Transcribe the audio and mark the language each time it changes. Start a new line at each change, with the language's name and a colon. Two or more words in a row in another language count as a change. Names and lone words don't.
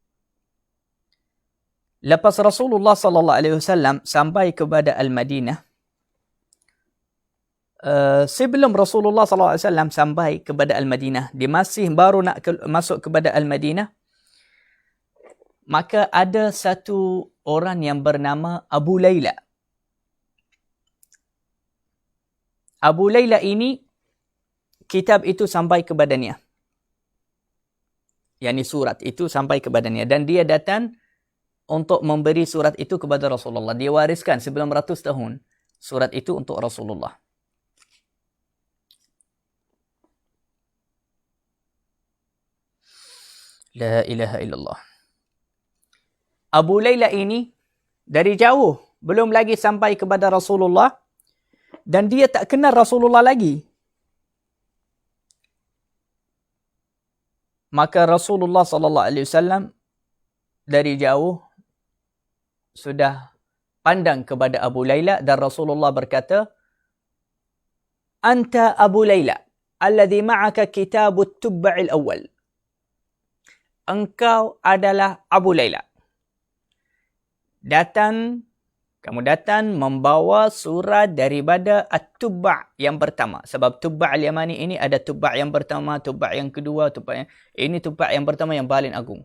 Malay: Lepas Rasulullah
Arabic: صلى الله عليه وسلم
Malay: sampai kepada Al-Madinah, sebelum Rasulullah SAW sampai kepada Al-Madinah, dia masih baru nak masuk kepada Al-Madinah, maka ada satu orang yang bernama Abu Layla. Abu Layla ini, kitab itu sampai kepadanya. Yani surat itu sampai kepadanya. Dan dia datang untuk memberi surat itu kepada Rasulullah. Dia wariskan sebelum 100 tahun surat itu untuk Rasulullah.
Arabic: لا إله إلا الله.
Malay: Abu Layla ini dari jauh, belum lagi sampai kepada Rasulullah, dan dia tak kenal Rasulullah lagi. Maka Rasulullah SAW dari jauh sudah pandang kepada Abu Layla, dan Rasulullah berkata,
Arabic: أنت أبو ليلى الذي معك كتاب التبع الأول.
Malay: Engkau adalah Abu Layla. Kamu datang membawa surat daripada At-Tubba' yang pertama. Sebab Tubba' al-Yamani ini ada Tubba' yang pertama, Tubba' yang kedua, ini Tubba' yang pertama yang paling agung.